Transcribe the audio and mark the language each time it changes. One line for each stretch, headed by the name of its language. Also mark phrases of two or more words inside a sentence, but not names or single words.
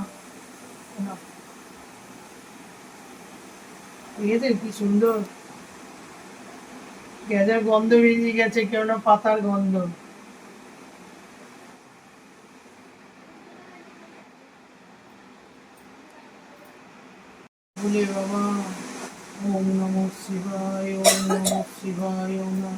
Bangla: দেখেছেন কি সুন্দর গাঁজার গন্ধ বেরিয়ে গেছে, কেননা পাতার গন্ধ। বলে বাবা
Sanskrit: ওম নমঃ শিবায়, ওম নমঃ শিবায়, ওম নমঃ।